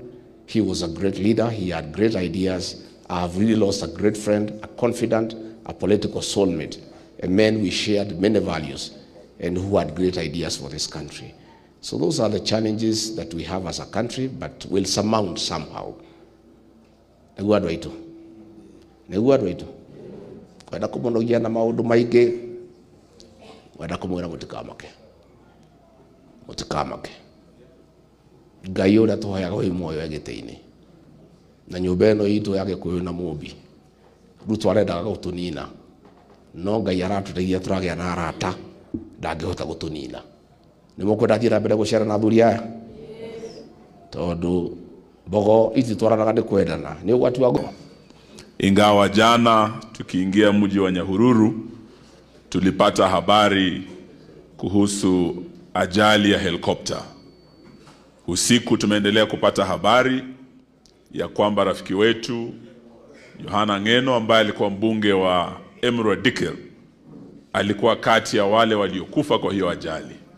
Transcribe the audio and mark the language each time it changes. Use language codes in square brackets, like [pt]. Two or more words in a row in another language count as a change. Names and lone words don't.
[en] He was a great leader. He had great ideas. I have really lost a great friend, a confidant, a political soulmate, a man we shared many values and who had great ideas for this country. So those are the challenges that we have as a country, but we'll surmount somehow. [ki] Kwenda kumunogia na maundu maingi, wenda kumwira mutikamake. Ngai uria tuhoyaga wi muoyo egite-ini, na nyumba ino itu ya Gikuyu na Mumbi, Ruto arendaga gutunina, no Ngai aratuteithia turagia na arata, ndangihota gutunina. Nimukwenda thii na mbere gucera na athuri aya? Tondu mbogo iti twaranaga ni kwendana, ni ugwati wago. [sw] Ingawa jana tukiingia mji wa Nyahururu tulipata habari kuhusu ajali ya helikopta. Usiku tumeendelea kupata habari ya kwamba rafiki wetu Johana Ngeno ambaye alikuwa mbunge wa Ameuwawa alikuwa kati ya wale waliokufa kwa hiyo ajali.